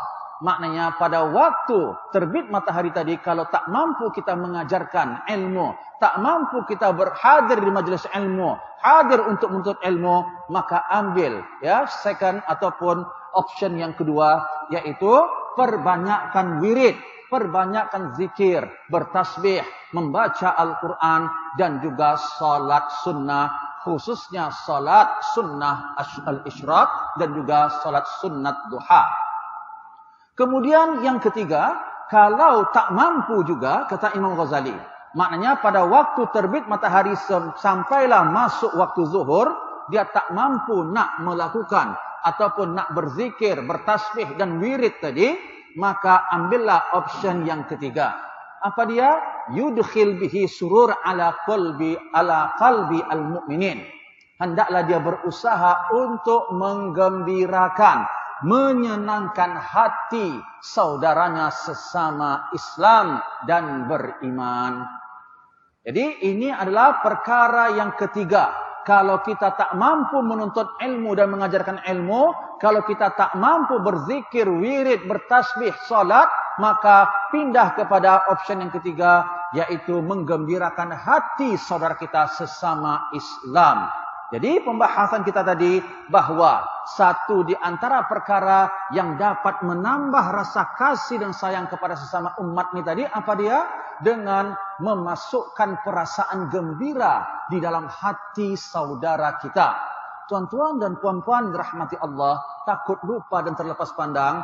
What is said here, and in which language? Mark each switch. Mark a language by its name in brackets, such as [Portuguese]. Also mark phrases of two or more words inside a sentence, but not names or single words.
[Malay] Maknanya pada waktu terbit matahari tadi, kalau tak mampu kita mengajarkan ilmu, tak mampu kita berhadir di majelis ilmu, hadir untuk menuntut ilmu, maka ambil ya second ataupun option yang kedua, yaitu perbanyakkan wirid, perbanyakkan zikir, bertasbih, membaca Al-Quran dan juga salat sunnah, khususnya salat sunnah al-isyraq dan juga salat sunnat duha. Kemudian yang ketiga, kalau tak mampu juga, kata Imam Ghazali, maknanya pada waktu terbit matahari sampailah masuk waktu zuhur, dia tak mampu nak melakukan ataupun nak berzikir, bertasbih dan wirid tadi, maka ambillah option yang ketiga. Apa dia? [Arabic] يدخل به سرور على قلب المؤمنين. [Malay] Hendaklah dia berusaha untuk menggembirakan, menyenangkan hati saudaranya sesama Islam dan beriman. Jadi ini adalah perkara yang ketiga. Kalau kita tak mampu menuntut ilmu dan mengajarkan ilmu, kalau kita tak mampu berzikir, wirid, bertasbih, salat, maka pindah kepada option yang ketiga, yaitu menggembirakan hati saudara kita sesama Islam. Jadi pembahasan kita tadi bahawa satu di antara perkara yang dapat menambah rasa kasih dan sayang kepada sesama umat ni tadi, apa dia? Dengan memasukkan perasaan gembira di dalam hati saudara kita. Tuan-tuan dan puan-puan dirahmati Allah, takut lupa dan terlepas pandang.